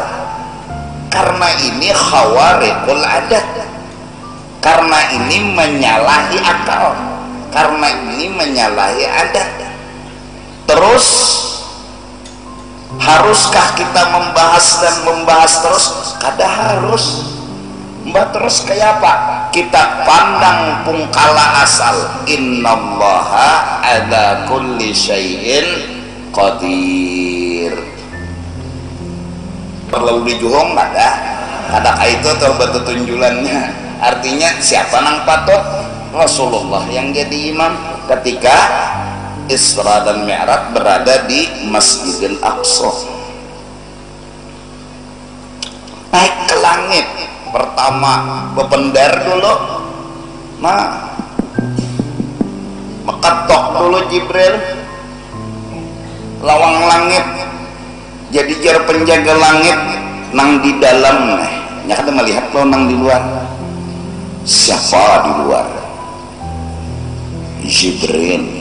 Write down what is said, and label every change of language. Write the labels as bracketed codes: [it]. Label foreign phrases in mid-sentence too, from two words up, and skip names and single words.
[id] Karena ini [ar] خوارق العادة, [id] karena ini menyalahi akal, karena ini menyalahi adat. Terus haruskah kita membahas dan membahas terus? [bjn] Kada harus. Mbak terus kayak apa? Kita pandang pungkala asal, [ar] إن الله على كل شيء قدير. [bjn] Perlu dijuhong kada itu tuh batu tunjulannya. Artinya siapa nang patut? [id] Rasulullah yang jadi imam ketika Isra dan Mi'raj berada di Masjidil Aqsa. [bjn] Naik ke langit pertama bependar dulu, nah meketok dulu Jibril lawang langit, jadi jar penjaga langit nang di dalam nya kada melihat lo nang di luar. Siapa di luar? Jibril.